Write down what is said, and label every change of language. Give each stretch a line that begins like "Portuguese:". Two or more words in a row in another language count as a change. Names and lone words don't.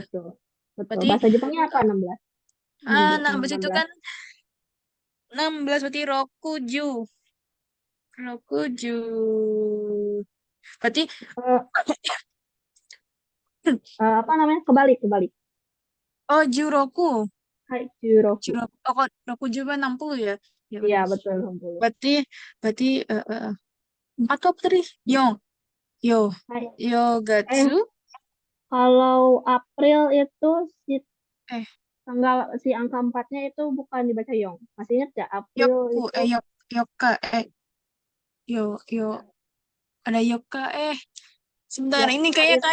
Indonesian: betul. Betul. Berarti Bahasa Jepangnya apa 16? 16 itu 16. kan 16 berarti
Japanese: 六十。六十.
Indonesian: Berarti Eh, apa namanya? Kebalik, kebalik.
Japanese: oh Juroku. はい、十六.
Indonesian: Juroku. Oh, kok Rokuju kan 60 ya? Ya Iya, benar. betul, 60. Berarti berarti 4 atau apa tadi?
Japanese: ヨン。ヨ. Hai. Yogatsu.
Indonesian: Eh, kalau April itu si Eh, tanggal si angka empatnya itu bukan dibaca Yong. Masih ingat nggak April
Japanese: Yoku.
Indonesian: itu?
Japanese: よっか。よ. Ada Yoka.
Indonesian: Sebentar. Ini
Japanese: Yokta
Indonesian: kayak